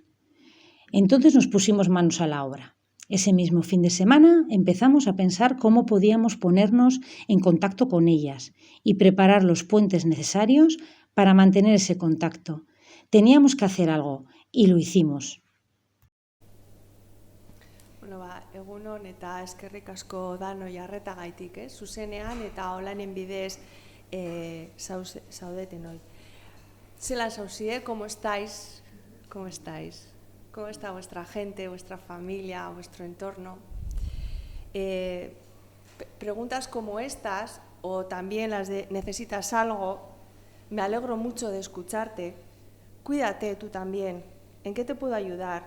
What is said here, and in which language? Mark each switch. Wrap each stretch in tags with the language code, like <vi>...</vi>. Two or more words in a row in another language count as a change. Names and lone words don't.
<es>Entonces nos pusimos manos a la obra. Ese mismo fin de semana empezamos a pensar cómo podíamos ponernos en contacto con ellas y preparar los puentes necesarios para mantener ese contacto. Teníamos que hacer algo y lo hicimos.</es> <eu>Egunon eta eskerrik asko danoi arretagaitik, zuzenean eta olanen bidez zaudeten hoy. Zelan zauzie,</eu> <es>¿cómo estáis? ¿Cómo estáis? ¿Cómo está vuestra gente, vuestra familia, vuestro entorno? Preguntas como estas, o también las de ¿necesitas algo? Me alegro mucho de escucharte. Cuídate tú también. ¿En qué te puedo ayudar?</es>